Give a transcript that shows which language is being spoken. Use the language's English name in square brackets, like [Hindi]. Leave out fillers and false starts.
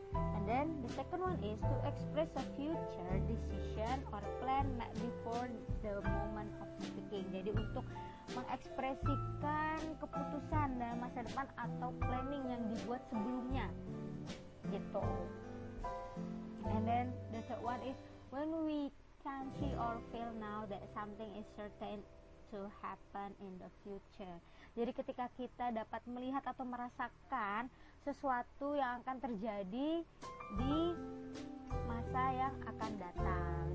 [English] And then the second one is to express a future decision or plan made before the moment of speaking. [Indonesian] Jadi untuk mengekspresikan keputusan dalam masa depan atau planning yang dibuat sebelumnya gitu. [English] And then the third one is when we can see or feel now that something is certain to happen in the future. [Indonesian] Jadi ketika kita dapat melihat atau merasakan sesuatu yang akan terjadi di masa yang akan datang.